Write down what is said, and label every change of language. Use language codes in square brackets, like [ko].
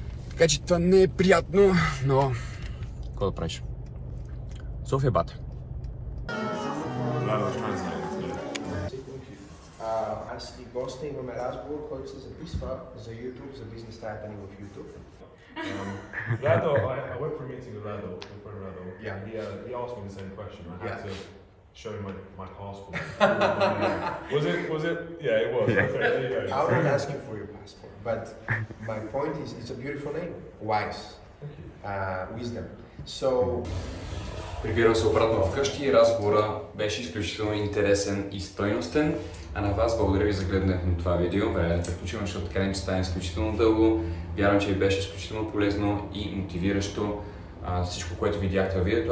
[bg] Така че това не е приятно, но какво да правиш? София бата. Аз и гостя имаме разговор, който се записва за YouTube, за бизнес стаята ни в YouTube. [en] Rado, I went for a meeting with Rado, Yeah. He asked me the same question. I had to show him my passport. Was it? Yeah, it was. Okay, I won't ask you for your passport, but my point is, it's a beautiful name. Wise. Wisdom. So... [bg] Прибирам се обратно вкъщи и разговора беше изключително интересен и стойностен. А на вас благодаря ви за гледането на това видео. Време да приключим, защото така не стане изключително дълго. Вярвам, че ви беше изключително полезно и мотивиращо всичко, което видяхте във видеото.